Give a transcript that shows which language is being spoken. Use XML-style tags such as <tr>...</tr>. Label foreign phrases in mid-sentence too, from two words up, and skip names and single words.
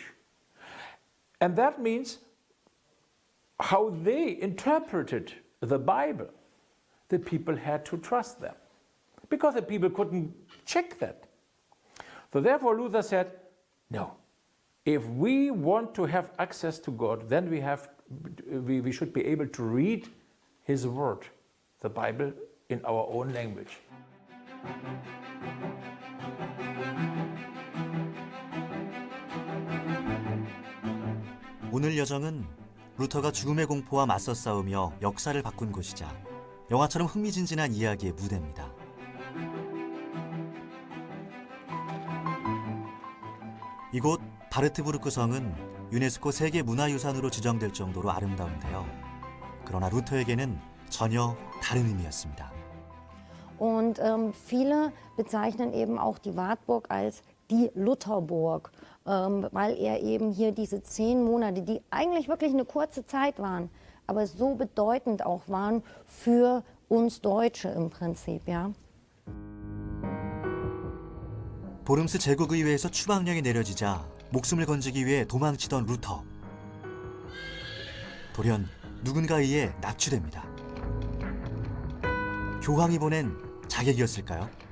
<en>And that means how they interpreted the Bible, the people had to trust them, because the people couldn't check that. So therefore Luther said, no, if we want to have access to God, then we should be able to read His Word, the Bible, in our own language.</en> <ko>오늘 여정은 루터가 죽음의 공포와 맞서 싸우며 역사를 바꾼 곳이자 영화처럼 흥미진진한 이야기의 무대입니다. 이곳 바르트부르크 성은 유네스코 세계문화유산으로 지정될 정도로 아름다운데요. 그러나 루터에게는 전혀 다른 의미였습니다.</ko> <de>Und viele bezeichnen eben auch die Wartburg als die Lutherburg, weil er eben hier diese 10 Monate, die eigentlich wirklich eine kurze Zeit waren, aber so bedeutend auch waren für uns Deutsche im Prinzip, ja.</de> <ko>보름스 제국의회에서 추방령이 내려지자 목숨을 건지기 위해 도망치던 루터. 돌연 누군가에 의해 납치됩니다. 교황이 보낸 자객이었을까요?</ko>